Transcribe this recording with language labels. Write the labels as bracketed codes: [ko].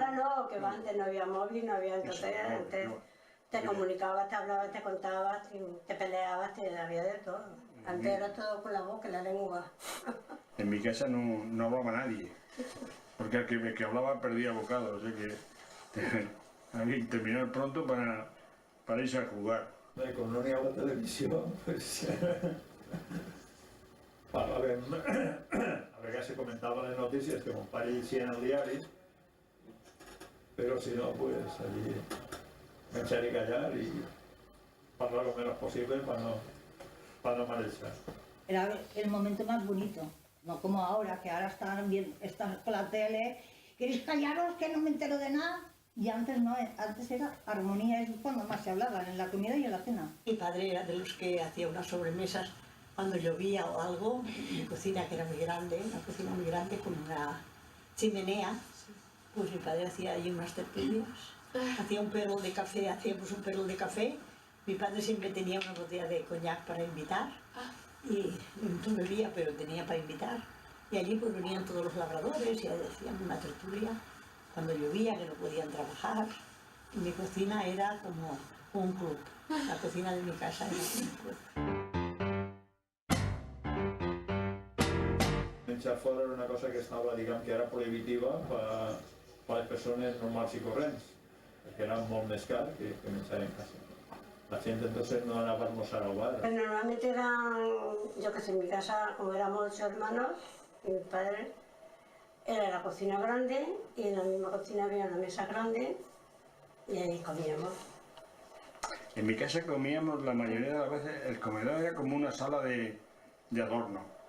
[es] Ahora no, que antes no había móvil, no había entonces, antes te comunicabas, te hablabas, te contabas, te peleabas, había de todo. Antes era todo con la boca y la lengua. En mi casa no hablaba nadie, porque el que hablaba perdía bocado, o sea que había que terminar pronto para irse a jugar. [ca] Com no n'hi ha la televisió, pues, parlàvem, a vegades se comentaven les notícies que mon pare llegia en el diari, però si no, pues allí menjar i callar [es] y parlar lo menos posible para no marejar. Era el momento más bonito, no como ahora, que ahora están con la tele, ¿queréis callaros que no me entero de nada? Y antes no, antes era armonía, es cuando más se hablaban, en la comida y en la cena. Mi padre era de los que hacía unas sobremesas cuando llovía o algo, mi cocina que era muy grande, una cocina muy grande con una chimenea, pues mi padre hacía allí unas tertulias, hacía un perro de café, hacíamos un perro de café, mi padre siempre tenía una botella de coñac para invitar, y no bebía, pero tenía para invitar, y allí pues venían todos los labradores y hacían una tertulia, cuando llovía que no podían trabajar, y mi cocina era como un club, la cocina de mi casa era un club. [ca] Menjar fora era una cosa que estava, diguem, que era prohibitiva per les persones normals i corrents, perquè era molt més car que menjar en casa. La gent entonces no anava a almorzar al bar. [es] Pero normalmente eran, yo que sé, en mi casa, como éramos 8 hermanos, y mi padre, era la cocina grande, y en la misma cocina había una mesa grande, y ahí comíamos. En mi casa comíamos la mayoría de las veces, el comedor era como una sala de adorno.